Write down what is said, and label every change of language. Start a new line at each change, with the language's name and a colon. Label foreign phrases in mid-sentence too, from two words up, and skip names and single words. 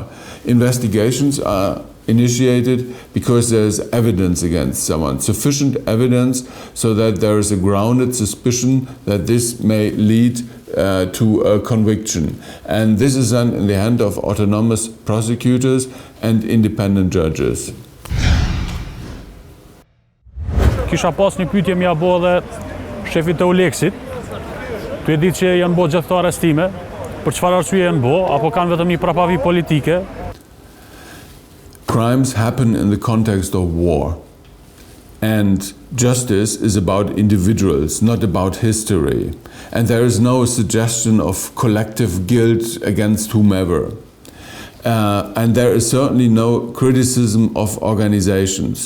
English: Investigations are initiated because there is evidence against someone, sufficient evidence so that there is a grounded suspicion that this may lead to a conviction. And this is done in the hand of autonomous prosecutors and independent judges.
Albanian: Kisha pas një pyetje mja bo dhe shefit të Eulexit. Tu e ditë që janë bo gjithë këto arrestime, për çfarë arsye janë bo, apo kanë vetëm një prapavi politike?
English: Crimes happen in the context of war, and justice is about individuals, not about history. And there is no suggestion of collective guilt against whomever. And there is certainly no criticism of organizations.